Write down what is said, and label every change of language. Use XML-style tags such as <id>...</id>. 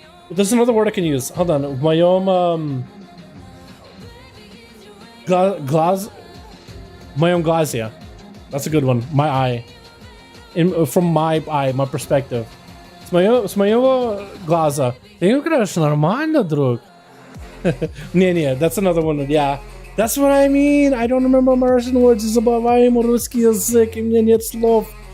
<en>There's another word I can use. Hold on.</en> <ru>В моем глаз... В моем глазе.</ru> <en>That's a good one. My eye. From my eye, my perspective.</en> <ru>С моего глаза. Ты играешь нормально, друг? Не,</ru> <en>that's another one. Yeah. That's what I mean. I don't remember my Russian words.</en> <ru>Забываем русский язык, и мне нет слов.</ru>